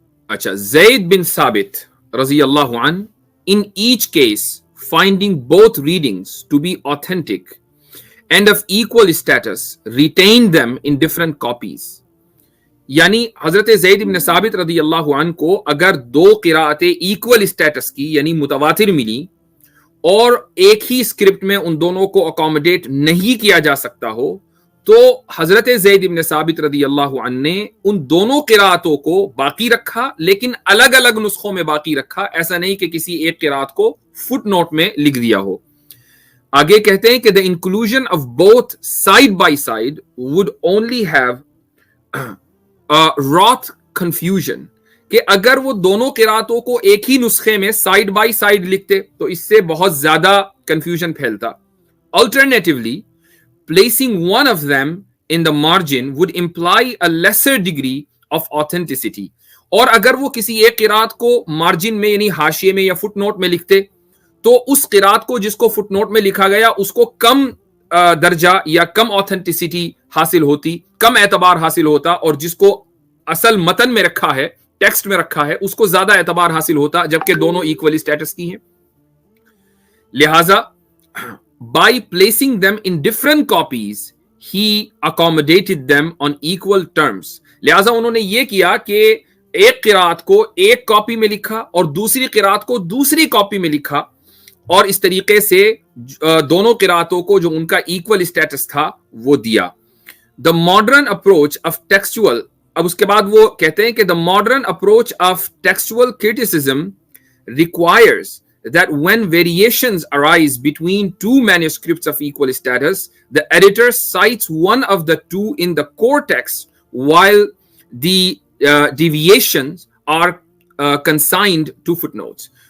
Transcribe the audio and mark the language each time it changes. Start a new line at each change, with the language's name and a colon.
English: اچھا، Zaid bin Thabit رضی اللہ عنہ in each case finding both readings to be authentic and of equal status retained them in different copies.
Urdu: یعنی حضرت زید بن ثابت رضی اللہ عنہ کو اگر دو قراءتیں ایکول اسٹیٹس کی یعنی متواتر ملی اور ایک ہی اسکرپٹ میں ان دونوں کو اکوموڈیٹ نہیں کیا جا سکتا ہو تو حضرت زید بن ثابت رضی اللہ عنہ نے ان دونوں قراءتوں کو باقی رکھا لیکن الگ الگ نسخوں میں باقی رکھا. ایسا نہیں کہ کسی ایک قراءت کو فٹ نوٹ میں لکھ دیا ہو. آگے کہتے ہیں کہ
English: the inclusion of both side by side would only have wrought confusion،
Urdu: کہ اگر وہ دونوں قراءتوں کو ایک ہی نسخے میں سائیڈ بائی سائیڈ لکھتے تو اس سے بہت زیادہ کنفیوژن پھیلتا.
English: Alternatively, placing one of them in the margin would imply a lesser degree of authenticity.
Urdu: اور اگر وہ کسی ایک قراءت کو مارجن میں یعنی حاشیے میں یا فٹ نوٹ میں لکھتے تو اس قراءت کو جس کو فٹ نوٹ میں لکھا گیا اس کو کم درجہ یا کم آتھینٹسٹی حاصل ہوتی، کم اعتبار حاصل ہوتا، اور جس کو اصل متن میں رکھا ہے، ٹیکسٹ میں رکھا ہے، اس کو زیادہ اعتبار حاصل ہوتا، جبکہ دونوں ایکولی اسٹیٹس کی ہیں. لہذا
English: by placing them in different copies he accommodated them on equal terms.
Urdu: لہذا انہوں نے یہ کیا کہ ایک قراءت کو ایک کاپی میں لکھا اور دوسری قراءت کو دوسری کاپی میں لکھا، اور اس طریقے سے دونوں قراءتوں کو جو ان کا ایکول اسٹیٹس تھا وہ دیا.
English: The modern approach of textual،
Urdu: اب اس کے بعد وہ کہتے ہیں کہ
English: the modern approach of textual criticism requires that when variations arise between two manuscripts of equal status, the editor cites one of the two in the core text while the deviations are consigned to footnotes.